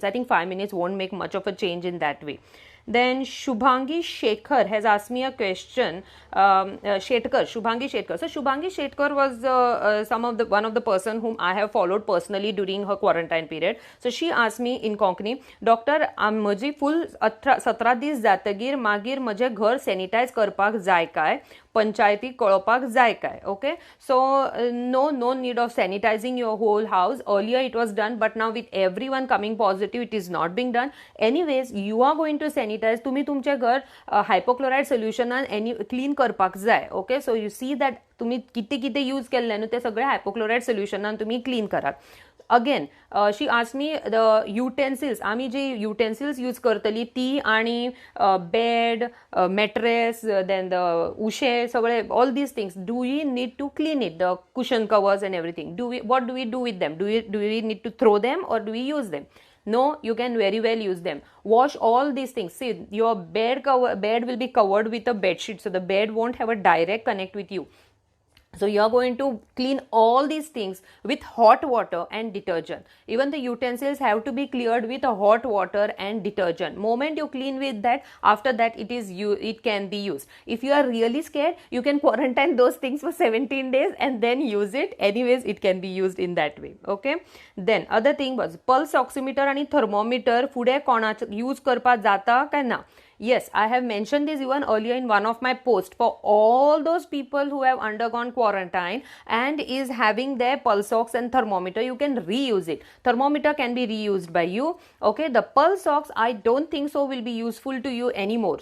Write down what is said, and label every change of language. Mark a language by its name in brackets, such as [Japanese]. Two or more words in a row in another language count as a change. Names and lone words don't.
[English] I think 5 minutes won't make much of a change in that way. Then Shubhangi Shekhar has asked me a question. Shubhangi Shekhar. So Shubhangi Shekhar was one of the person whom I have followed personally during her quarantine period. So she asked me in Konkani, Doctor, [Konkani] म्हजी full 17 दीस जातगीर मागीर म्हजे घर सॅनिटायज करपाक जाय काय, पंचायती कळोवपाक जाय काय. [English] Okay, so no need of sanitizing your whole house. Earlier it was done, but now with everyone coming positive, it is not being done. Anyways, you are going to sanitize. [Konkani] तुम्ही तुमचे घर हायपोक्लोराइड सोल्युशनान क्लीन करपाक जाय. [English] Okay, so you see that [Konkani] तुम्ही किती यूज केल्ले न्हू ते सगळे हायपोक्लोराइड सोल्युशनान तुम्ही क्लीन करात. [English] Again, she asked me the utensils. [Konkani] आम्ही जे [English] utensils use [Konkani] करतली ती आणि [English] bed, mattress, then the [Konkani] उशे सगळे, [English] all these things, do we need to clean it? The cushion covers and everything. What do we do with them? Do we need to throw them or do we use them? No, you can very well use them. Wash all these things. See, your bed will be covered with a bed sheet, so the bed won't have a direct connect with you. So you are going to clean all these things with hot water and detergent. Even the utensils have to be cleared with hot water and detergent. Moment you clean with that, after that it can be used. If you are really scared, you can quarantine those things for 17 days and then use it. Anyways, it can be used in that way. Okay. Then other thing was pulse oximeter आणि thermometer [Konkani] फुडें कोणाच [English] use [Konkani] करपा जाता काय ना. [English] Yes, I have mentioned this even earlier in one of my posts. For all those people who have undergone quarantine and is having their pulse ox and thermometer, you can reuse it. Thermometer can be reused by you. Okay, the pulse ox, I don't think so will be useful to you anymore.